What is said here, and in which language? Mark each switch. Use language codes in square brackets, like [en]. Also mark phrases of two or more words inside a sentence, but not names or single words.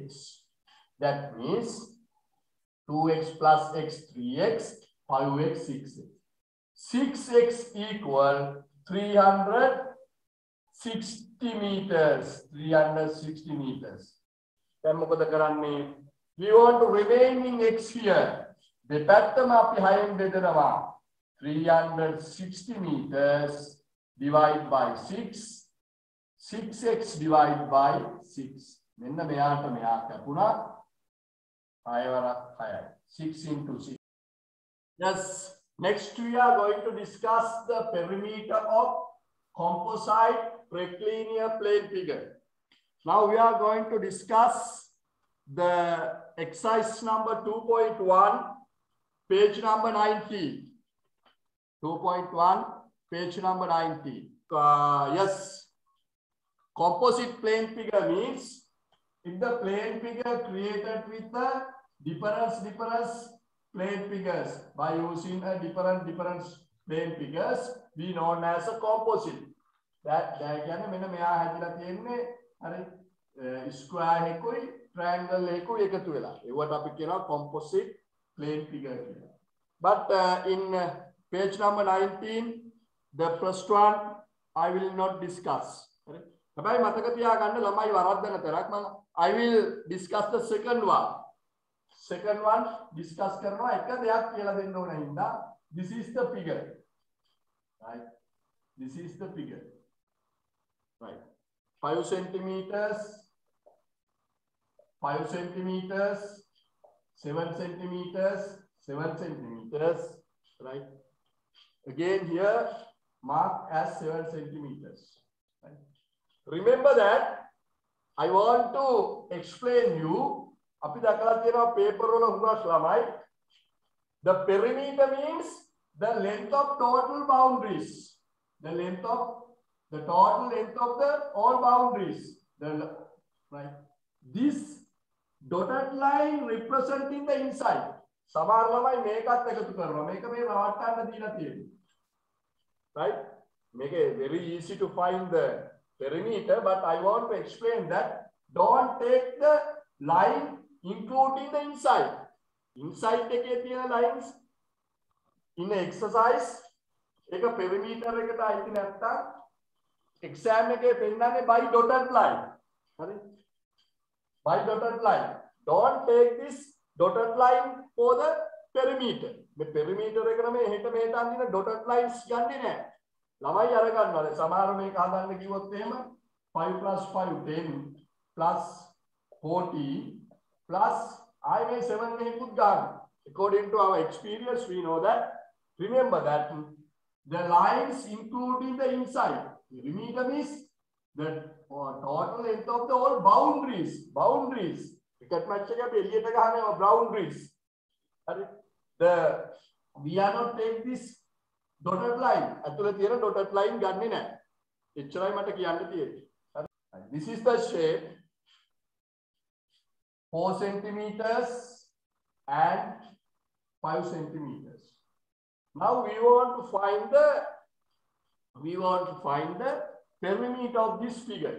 [en] That means 2x plus x 3x, 5x 6x. 6x equal 360 meters. 360 meters. Then we want to remain in x here. [si] දෙපැත්තම අපි 6න් බෙදනවා. [en] 360 meters divided by 6. 6x divided by 6. [si] මෙන්න මෙයාට මෙයා කැපුණා 6 වරක් 6යි. [en] 6 into 6. Yes, next we are going to discuss the perimeter of composite rectilinear plane figure. Now we are going to discuss the exercise number 2.1, page number 90. 2.1, page number 90. Yes, composite plane figure means if the plane figure created with the different plane figures by using a different plane figures, we known as a composite. [si] That කියන්නේ මෙන්න මෙයා හැදිලා තියෙන්නේ අර ස්ක්වයර් එකකුයි triangle එකකුයි එකතු වෙලා. ඒවට අපි කියනවා [en] composite plane figure [si] කියලා. [en] But in page number 19, the first one I will not discuss. [si] හැබැයි මතක තියාගන්න ළමයි වරද්දන තරක් මම [en] I will discuss the second one. Second one discuss [si] කරනවා එක දෙයක් කියලා දෙන්න ඕන හින්දා [en] this is the figure. Right? This is the figure. Right. 5 centimeters, 5 centimeters, 7 centimeters, 7 centimeters, right? Again here, mark as 7 centimeters. Right? Remember that I want to explain you, [si] අපි දැකලා තියෙනවා paper වල හුඟක් ළමයි, [en] the perimeter means the length of total boundaries. The total length of the all boundaries. Right? this dotted line representing the inside. [si] සමහර ළමයි මේකත් එකතු කරනවා. මේක මේ රවට්ටන්න දීලා තියෙනවා. [en] Right? Make it very easy to find the perimeter, but I want to explain that don't take the line including the inside. [si] Inside එකේ තියෙන [en] lines in exercise [si] එක perimeter එකට අයිති නැත්තම් exam එකේ පෙන්නන්නේ [en] by dotted line. [si] හරි? [en] By dotted line. Don't take this dotted line for the perimeter. [si] මේ perimeter එකට මේ හෙට මෙහෙට අඳින [en] dotted lines [si] ගන්නෙ නැහැ. ළමයි අර ගන්නවා. සමහර මේක හදන්න කිව්වොත් එහෙම 5 + 5 10 [en] plus 40 plus I may 7 [si] මෙහෙකුත් ගන්න. [en] According to our experience, we know that. Remember that the lines including the inside. Perimeter is the total length of the all boundaries. [si] Boundaries. [en] Cricket match [si] එක අපි එළියට ගහනවා boundaries. [en] We are not take this dotted line. [si] ඇතුළේ තියෙන [en] dotted line [si] ගන්නෙ නැහැ. එච්චරයි මට කියන්න තියෙන්නේ. [en] This is the shape. 4 centimeters and 5 centimeters. Now we want to find the perimeter of this figure.